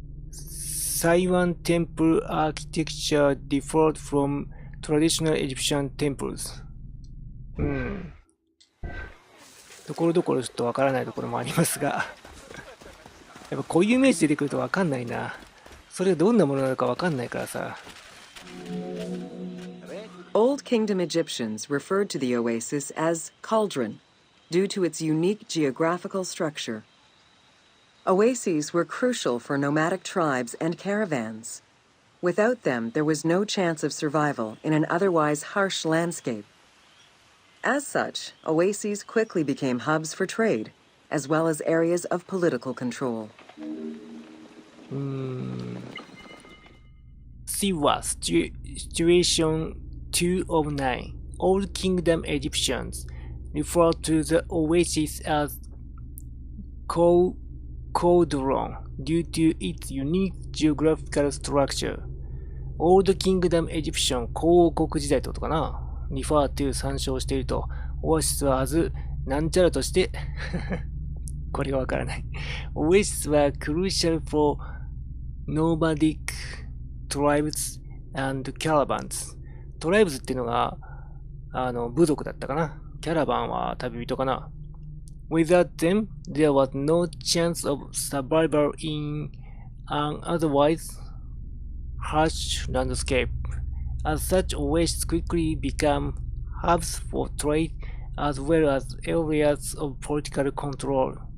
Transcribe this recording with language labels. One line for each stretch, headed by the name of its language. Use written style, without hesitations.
English: Siwan temple architecture differed from traditional Egyptian temples.
Japanese: ところどころちょっとわからないところもありますが、やっぱこういうイメージ出てくるとわかんないな。それがどんなものなのかわかんないからさ。
English: Old Kingdom Egyptians referred to the oasis as cauldron due to its unique geographical structure. Oases were crucial for nomadic tribes and caravans. Without them, there was no chance of survival in an otherwise harsh landscape. As such, oases quickly became hubs for trade, as well as areas of political control. Siwa Situation 2 of 9. Old Kingdom Egyptians refer to the oasis as cauldron due to its unique geographical structure. Old Kingdom Egyptian
Japanese: 古王国時代ってことかな。
English: refer to
Japanese: 参照していると。オアシスははず、なんちゃらとして、これがわからない。オアシスは
English: crucial for nomadic tribes and caravans.
Japanese: トライブズっていうのが、部族だったかな。キャラバンは旅人かな。
English: Without them, there was no chance of survival in an otherwise harsh landscape. As such, oases quickly become hubs for trade as well as areas of political control.